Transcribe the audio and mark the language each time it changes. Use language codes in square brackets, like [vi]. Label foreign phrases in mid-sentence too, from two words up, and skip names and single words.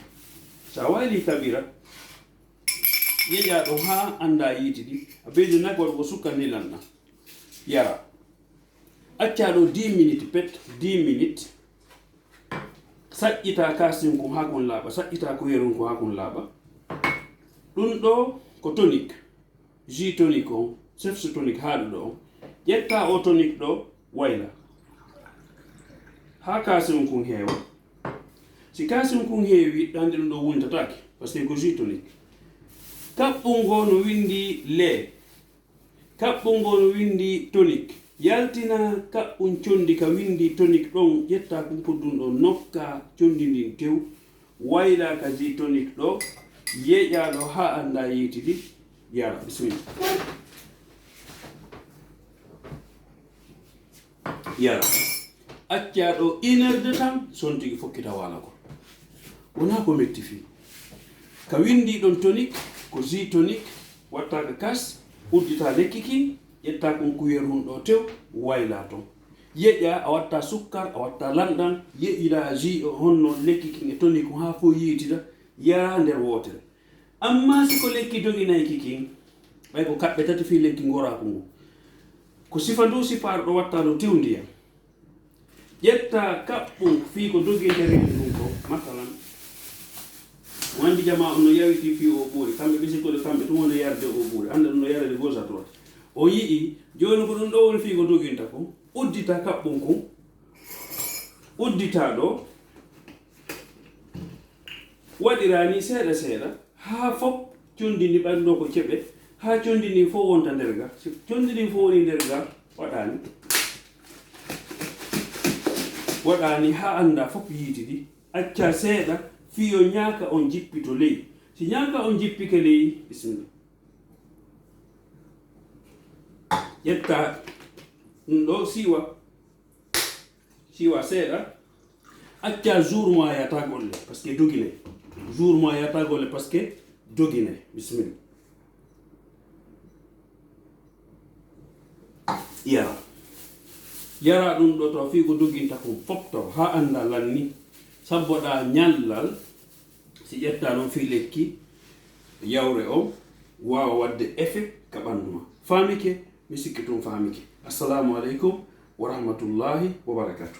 [ff] Sa wayli ka ɓira yeƴa ɗo ha anda yiiti ɗi a beji nag waɗugo sukka ni lanɗa yara acca ɗo 10 minutes pet 10 minutes saƴƴita kasim ko ha kon laaɓa saƴƴita ko yerum ko ha kon laaɓa ɗum ɗo ko [fr] tonique jus tonique [ff] on sefso tonique haaɗuɗo on ƴetta o tonique ɗo wayla ha kasim kun heewa si kasim kun heewi ɗande ɗum ɗo wuntatake [fr] par ce que [ff] ko [fr] jus tonique [ff] kaɓɓol ngo no windi lait kaɓɓol ngo no windi tonique yaltina kaɓɓum condi ka windi tonique ɗon ƴetta kumpuddum ɗo nokka condi ndin tew wayla ka [fr] jus tonique [ff] ɗo yeƴaɗo ha anda yitidi yara bismillah yara accaɗo [fr] 1 heure de temps [ff] son tigi fokkita wala ko wona ko metti fi ka windi ɗon tonique ko [fr] jus tonique [ff] watta ka kas uddita lekki kin ƴetta kon kuyerum ɗo tew wayla ton yeƴƴa a watta sukkar a watta lanɗan yeƴƴiɗa jus o honno lekki kin e tonique ha fo yitida yara nder wotere amma siko lekki doginayi kikin ɓay ko kaɓɓe tati fi lekki gorako ngu ko sifa ndu sifaɗo ɗo watta ɗo tew ndiyam ƴetta kaɓɓum fi ko doginte rendi ɗum ko masalan wandi jama on no yawiti fi o ɓuuri kamɓe ɓisikkoɗe kamɓe tun wona yarde o ɓuuri anda ɗum no yarade [fr] gauche à droite [ff] o yii joni ko ɗum ɗo woni fi ko doginta ko uddita kaɓɓum kon uddita ɗo waɗirani seeɗa seeɗa ha fof condi ndi ɓanɗo ko keɓe ha condi ndi fof wonta nder ga so condi ndi fof woni nder ga waɗani ha anda fof yiitidi acca seeɗa fiyo ñaaka on jippito ley si ñaaka on jippike ley bisimilla ƴetta ɗum ɗo siwa seeɗa acca jour mo a yata golle [fr] par ce que [ff] dogine jour mo a yata golle [fr] par ce que [ff] dogine bisimilla yara ɗum ɗo to fi ko doginta kon fopto ha anda lanni sabboɗa ñallal si ƴetta noon fi lekki yawre o wawa wadde effet ka ɓandu ma famike mi sikki tun famike [ar] السلام عليكم ورحمة الله وبركاته